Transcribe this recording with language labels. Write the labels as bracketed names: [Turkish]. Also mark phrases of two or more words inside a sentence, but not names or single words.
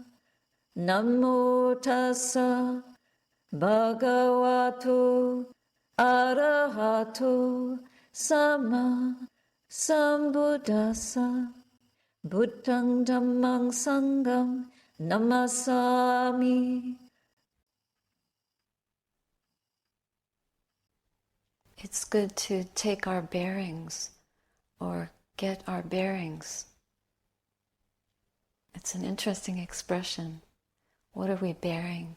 [Pali] Namo tassa bhagavato arahato sama sambuddhassa. Buddhang dhammang sangham namasami. [English] It's good to take our bearings or get our bearings. It's an interesting expression. What are we bearing?